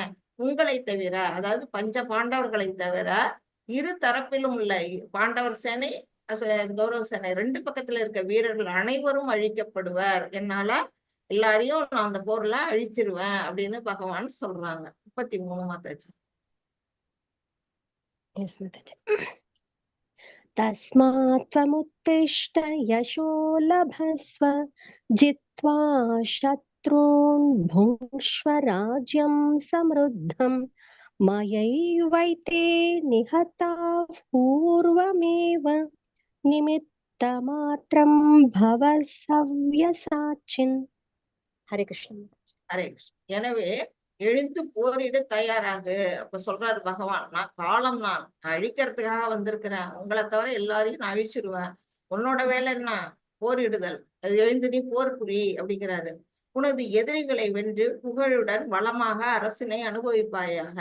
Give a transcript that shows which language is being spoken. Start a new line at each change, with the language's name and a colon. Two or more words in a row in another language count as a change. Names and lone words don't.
Tamil: உங்களை தவிர, அதாவது பஞ்ச பாண்டவர்களை தவிர இரு தரப்பிலும் உள்ள பாண்டவர் சேனை, கௌரவ சேனை, 2 பக்கத்துல இருக்க வீரர்கள் அனைவரும் அழிக்கப்படுவர். என்னால எல்லாரையும் நான் அந்த போர்ல அழிச்சிருவேன் அப்படின்னு பகவான் சொல்றாங்க. 33 மாதாஜி.
Sanskrit: तस्मात् त्वमुत्तिष्ठ यशो लभस्व जित्वा शत्रून् भुङ्क्ष्व राज्यं समृद्धम् मयैवैते निहताः पूर्वमेव निमित्तमात्रं भव सव्यसाचिन्. हरे कृष्ण. हरे कृष्ण.
Tamil: எனவே எழுந்து போரிட தயாராகு. அப்ப சொல்றாரு பகவான், நான் காலம், நான் அழிக்கிறதுக்காக வந்திருக்கிறேன். உங்களை தவிர எல்லாரையும் நான் அழிச்சிருவேன். உன்னோட வேலை என்ன, போரிடுதல். அது எழுந்து நீ போர் புரி அப்படிங்கிறாரு. உனது எதிரிகளை வென்று புகழுடன் வளமாக அரசினை அனுபவிப்பாயாக.